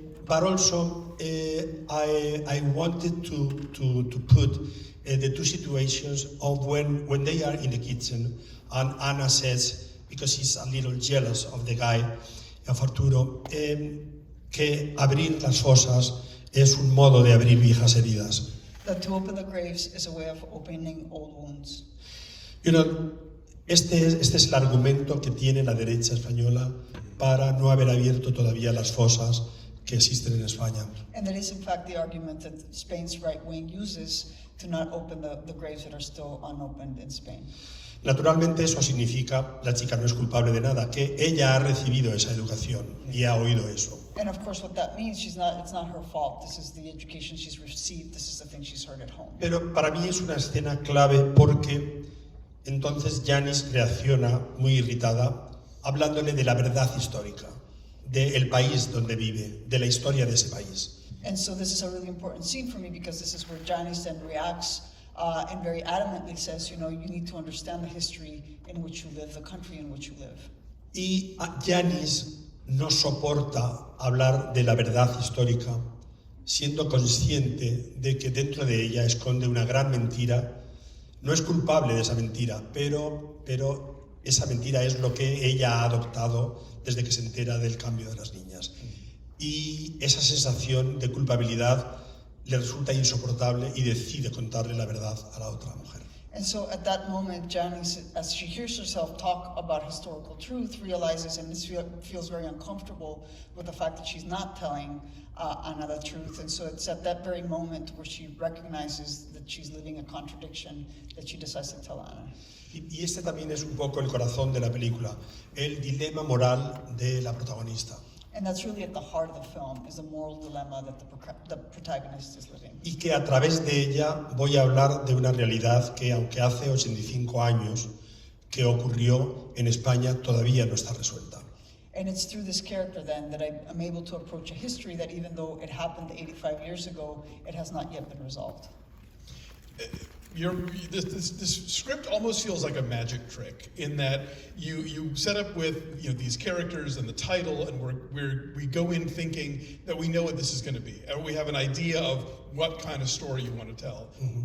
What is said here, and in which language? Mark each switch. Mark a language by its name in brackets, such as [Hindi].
[English] But also, I wanted to put the two situations of when they are in the kitchen and Ana says, because she's a little jealous of the guy, of Arturo, [Spanish] que abrir las fosas es un modo de abrir viejas heridas. [English] That to open the graves is a way of opening old wounds. [Spanish] You know, este es el argumento que tiene la derecha española para no haber abierto todavía las fosas que existen en España. [English] And that is in fact the argument that Spain's right wing uses to not open the graves that are still unopened in Spain. [Spanish] Naturalmente eso significa, la chica no es culpable de nada, que ella ha recibido esa educación y ha oído eso. [English] And of course what that means, it's not her fault. This is the education she's received, this is the thing she's heard at home. [Spanish] Pero para mí es una escena clave porque entonces Yanis reacciona muy irritada hablándole de la verdad histórica, del país donde vive, de la historia de ese país. [English] And so this is a really important scene for me because this is where Janice then reacts and very adamantly says, you know, you need to understand the history in which you live, the country in which you live. [Spanish] Y Yanis no soporta hablar de la verdad histórica, siendo consciente de que dentro de ella esconde una gran mentira. No es culpable de esa mentira, pero esa mentira es lo que ella ha adoptado desde que se entera del cambio de las niñas. Y esa sensación de culpabilidad le resulta insoportable y decide contarle la verdad a la otra mujer. [English] And so at that moment, Janice, as she hears herself talk about historical truth, realizes and feels very uncomfortable with the fact that she's not telling Ana the truth. And so it's at that very moment where she recognizes that she's living a contradiction that she decides to tell Ana. [Spanish] Y este también es un poco el corazón de la película, el dilema moral de la protagonista. [English] And that's really at the heart of the film, is the moral dilemma that the protagonist is living. [Spanish] Y que a través de ella voy a hablar de una realidad que, aunque hace 85 años que ocurrió en España, todavía no está resuelta. [English] And it's through this character then that I'm able to approach a history that even though it happened 85 years ago, it has not yet been resolved. This script almost feels like a magic trick in that you set up with these characters and the title, and we go in thinking that we know what this is going to be, and we have an idea of what kind of story you want to tell. Mm-hmm.